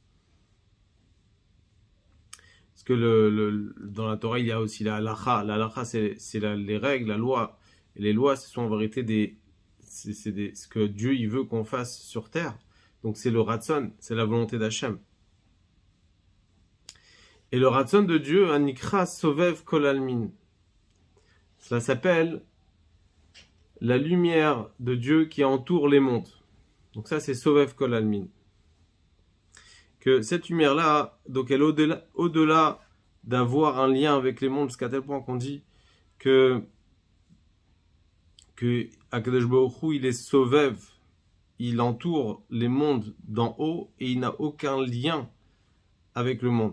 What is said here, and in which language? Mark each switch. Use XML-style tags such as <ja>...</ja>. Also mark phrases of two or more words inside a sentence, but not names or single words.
<fr>Parce que dans la Torah, il y a aussi la halacha. La halacha, c'est les règles, la loi. Et les lois, ce sont en vérité ce que Dieu il veut qu'on fasse sur terre. Donc c'est le ratson, c'est la volonté d'Hachem. Et le ratson de Dieu,</fr> <he>הנקרא סובב כל עלמין.</he> <fr>Cela s'appelle la lumière de Dieu qui entoure les mondes. Donc ça, c'est</fr> <he>סובב כל עלמין.</he> <fr>Que cette lumière-là, donc elle est au-delà d'avoir un lien avec les mondes, jusqu'à tel point qu'on dit que</fr> <he>הקדוש ברוך הוא,</he> <fr>il est sovev, il entoure les mondes d'en haut et il n'a aucun lien avec le monde.</fr>